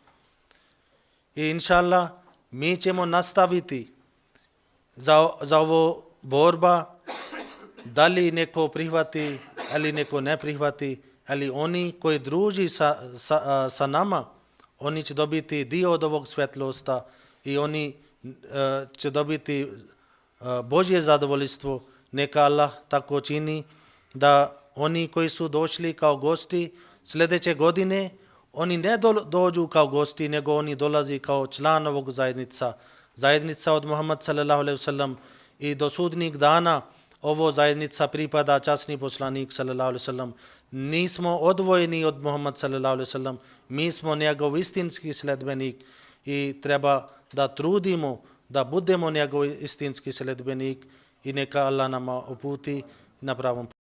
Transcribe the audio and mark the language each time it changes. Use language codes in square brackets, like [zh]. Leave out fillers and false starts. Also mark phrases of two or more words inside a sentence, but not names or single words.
[bs] I [ar] إن شاء الله, [bs] mi ćemo nastaviti za ovo borba, da li neko prihvati ili neko ne prihvati, ali oni koji druži sa nama, oni će dobiti dio od ovog svjetlosta i oni će dobiti Božje zadovoljstvo. Neka Allah tako čini da oni koji su došli kao gosti sljedeće godine, oni ne dođu kao gosti, nego oni dolazi kao član ovog zajednica od Muhammad [ar] صلى الله عليه وسلم [bs] i do sudnjeg dana ovo zajednica pripada časni poslanik [ar] صلى الله عليه وسلم. [bs] Nismo odvojeni od Muhammad [ar] صلى الله عليه وسلم, [bs] mi smo njegov istinski sledbenik i treba da trudimo da budemo njegov istinski sledbenik i neka Allah nama uputi na pravom